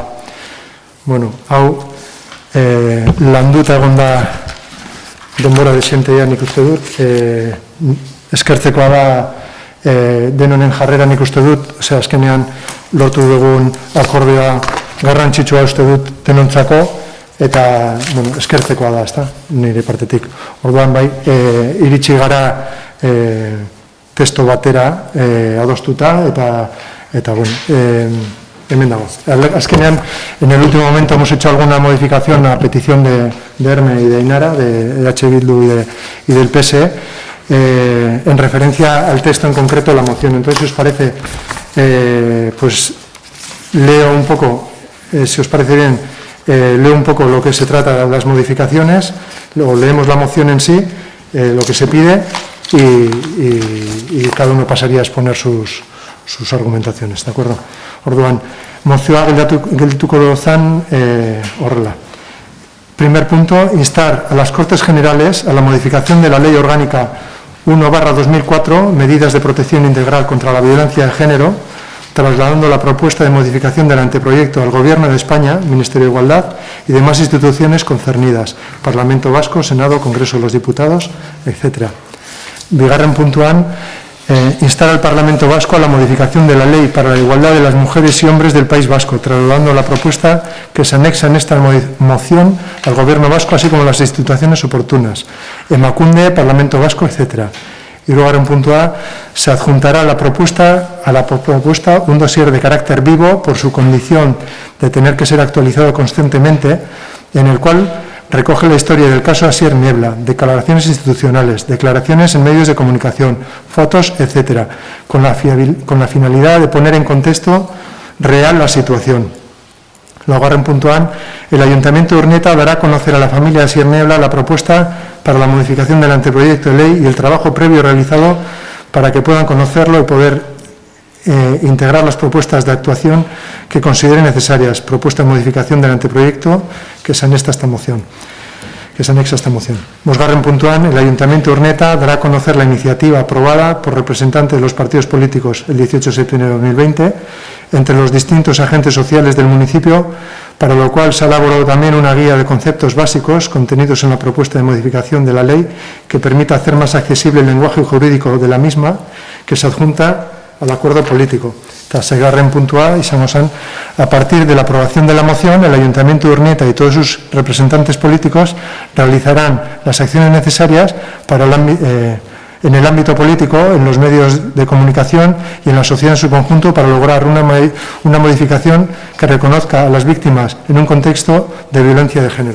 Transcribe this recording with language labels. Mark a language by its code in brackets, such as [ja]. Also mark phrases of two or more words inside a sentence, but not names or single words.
[eu] Bueno, hau landuta egon da denbora desenteia nik uste dut, eskertzekoa da denonen jarrera nik uste dut, azkenean lortu dugun akordioa garrantzitsua uste dut denontzako, eta eskertzekoa da, ezta, nire partetik. Orduan bai, iritsi gara testo batera adostuta, eta hemen dago. Azkenean, [es] en el último momento hemos hecho alguna modificación a petición de Herme y de Ainara, de H. Bildu y del PSE, en referencia al texto en concreto de la moción. Entonces, si os parece, pues leo un poco, si os parece bien, leo un poco lo que se trata de las modificaciones, luego leemos la moción en sí, lo que se pide, y cada uno pasaría a exponer sus argumentaciones, ¿de acuerdo? [eu] Orduan, mozioa geldituko zan horrela. [es] Primer punto, instar a las Cortes Generales a la modificación de la Ley Orgánica 1/2004, Medidas de Protección Integral contra la Violencia de Género, trasladando la propuesta de modificación del anteproyecto al Gobierno de España, Ministerio de Igualdad y demás instituciones concernidas, Parlamento Vasco, Senado, Congreso de los Diputados, etc. [eu] Bigarren puntuan, [es] instar al Parlamento Vasco a la modificación de la Ley para la Igualdad de las Mujeres y Hombres del País Vasco, trasladando la propuesta que se anexa en esta moción al Gobierno Vasco, así como las instituciones oportunas, Emakunde, Parlamento Vasco, etc. [eu] Hirugarren puntua, [es] se adjuntará a la propuesta un dossier de carácter vivo por su condición de tener que ser actualizado constantemente, en el cual recoge la historia del caso Asier Niebla, declaraciones institucionales, declaraciones en medios de comunicación, fotos, etc., con la finalidad de poner en contexto real la situación. [eu] Laugarren puntuan, [es] el Ayuntamiento de Urnieta dará a conocer a la familia Asier Niebla la propuesta para la modificación del anteproyecto de ley y el trabajo previo realizado para que puedan conocerlo y poder integrar las propuestas de actuación que consideren necesarias. Propuesta de modificación del anteproyecto que se anexa a esta moción. [eu] Bosgarren puntuan, [es] el Ayuntamiento de Urnieta dará a conocer la iniciativa aprobada por representantes de los partidos políticos el 18 de septiembre de 2020 entre los distintos agentes sociales del municipio, para lo cual se ha elaborado también una guía de conceptos básicos contenidos en la propuesta de modificación de la ley que permita hacer más accesible el lenguaje jurídico de la misma, que se adjunta al acuerdo político. [eu] Eta seigarren puntua izango zen, [es] a partir de la aprobación de la moción, el Ayuntamiento de Urnieta y todos sus representantes políticos realizarán las acciones necesarias para en el ámbito político, en los medios de comunicación y en la sociedad en su conjunto para lograr una modificación que reconozca a las víctimas en un contexto de violencia de género.